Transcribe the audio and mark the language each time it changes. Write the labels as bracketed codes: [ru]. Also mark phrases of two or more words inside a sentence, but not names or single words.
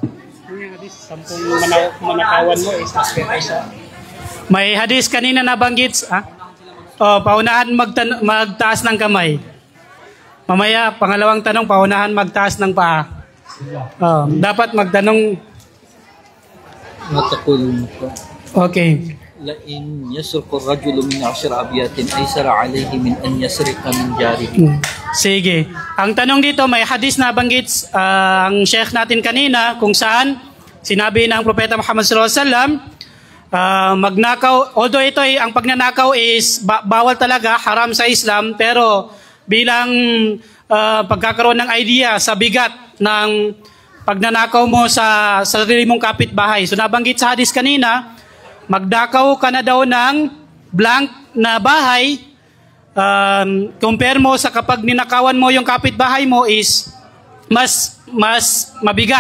[tl] manakawan mo is may hadis kanina nabanggit, paunahan magtaas ng kamay. Mamaya, pangalawang tanong, paunahan magtaas ng paa. Dapat magtanong. Okay. [ar] لئن يسرق الرجل من 10 أبيات أيسر عليه من أن يسرق من جاره. [tl] Sige. Ang tanong dito, may hadis na banggit ang sheikh natin kanina kung saan sinabi ng Propeta Muhammad [ar] صلى الله عليه وسلم, [tl] magnakaw, although ito ay ang pagnanakaw is bawal talaga, haram sa Islam, pero bilang pagkakaroon ng idea sa bigat ng pagnanakaw mo sa sarili mong kapitbahay. So nabanggit sa hadis kanina, magdakaw ka na daw ng blank na bahay, compare mo sa kapag ninakawan mo yung kapitbahay mo is mas mabigat.